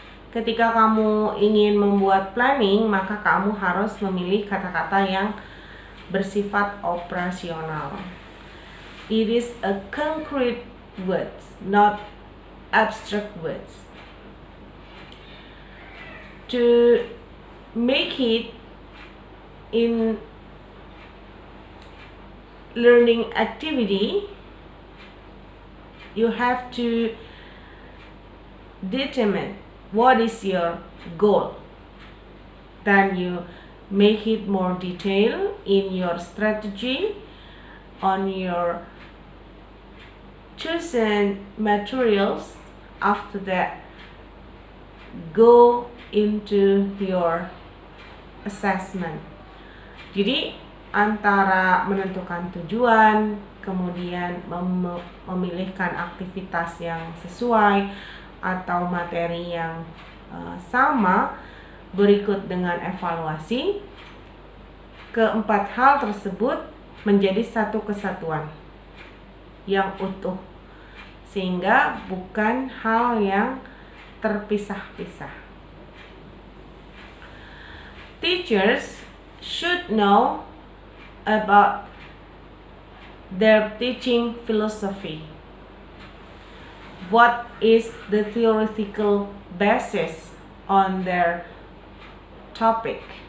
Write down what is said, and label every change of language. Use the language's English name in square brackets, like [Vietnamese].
[Indonesian] Ketika kamu ingin membuat planning, maka kamu harus memilih kata-kata yang bersifat operasional. [English] It is a concrete words, not abstract words. To make it in learning activity, you have to determine what is your goal. Then you make it more detailed in your strategy on your chosen materials. After that, go into your assessment. [Indonesian] Jadi antara menentukan tujuan, kemudian memilihkan aktivitas yang sesuai atau materi yang sama, berikut dengan evaluasi, keempat hal tersebut menjadi satu kesatuan yang utuh, sehingga bukan hal yang terpisah-pisah. [English] Teachers should know about their teaching philosophy. What is the theoretical basis on their topic?